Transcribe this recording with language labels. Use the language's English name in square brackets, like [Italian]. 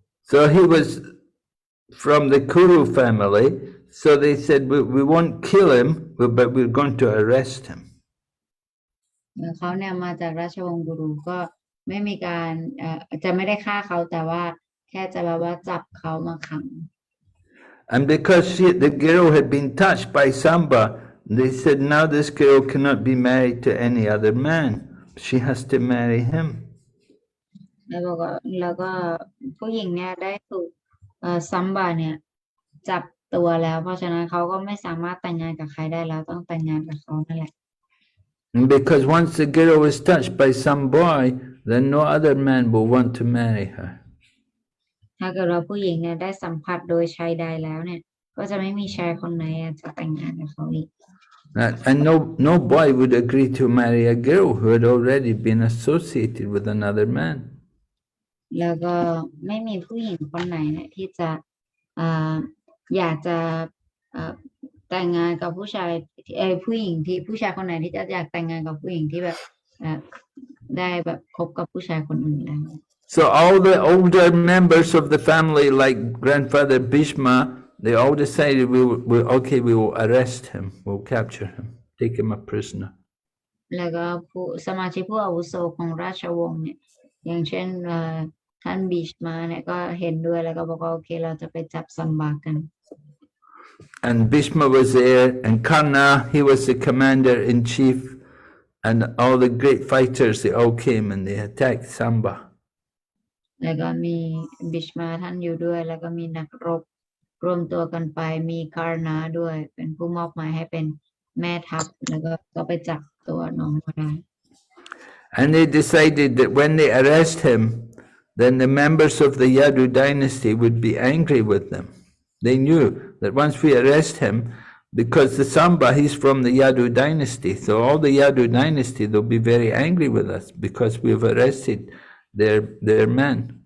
[English] So he was from the Kuru family. So they said, we won't kill him, but we're going to arrest him. [Thai] เขาเนี่ยมาจากราชวงศ์กุรุก็ไม่มีการจะไม่ได้ฆ่าเขาแต่ว่าแค่จะแบบว่าจับเขามาขัง [English] And because the girl had been touched by Samba, they said now this girl cannot be married to any other man. She has to marry him. [Thai] แล้วก็ผู้หญิงเนี่ยได้ถูกซัมบาเนี่ยจับตัวแล้วเพราะฉะนั้นเขาก็ไม่สามารถแต่งงานกับใครได้แล้วต้องแต่งงานกับเขานั่นแหละ [English] And because once the girl is touched by some boy, then no other man will want to marry her. [Thai] ถ้าเกิดว่าผู้หญิงเนี่ยได้สัมผัสโดยชายใดแล้วเนี่ยก็จะไม่มีชายคนไหนจะแต่งงานกับเขาอีก [English] And no boy would agree to marry a girl who had already been associated with another man. [Thai] แล้วก็ไม่มีผู้หญิงคนไหนเนี่ยที่จะอยากจะแต่งงานกับผู้ชายผู้หญิงที่ผู้ชายคนไหนที่จะอยากแต่งงานกับผู้หญิงที่แบบได้แบบคบกับผู้ชายคนอื่นแล้ว [English] So all the older members of the family, like grandfather Bhishma, they all decided we will arrest him, we'll capture him, take him a prisoner. [Thai] แล้วก็สมาชิกผู้อาวุโสของราชวงศ์เนี่ยอย่างเช่นท่านบิชมาเนี่ยก็เห็นด้วยแล้วก็บอกว่าโอเคเราจะไปจับซัมบากัน [English] And Bhishma was there, and Karna, he was the commander-in-chief, and all the great fighters, they all came and they attacked Samba. [Thai] แล้วก็มีบิชมาท่านอยู่ด้วยแล้วก็มีนักรบรวมตัวกันไปมีคาร์นาด้วยเป็นผู้มอบหมายให้เป็นแม่ทัพแล้วก็ไปจับตัวน้องมาได้ [English] And they decided that when they arrest him, then the members of the Yadu dynasty would be angry with them. They knew that once we arrest him, because the Samba, he's from the Yadu dynasty, so all the Yadu dynasty, they'll be very angry with us because we've arrested their men.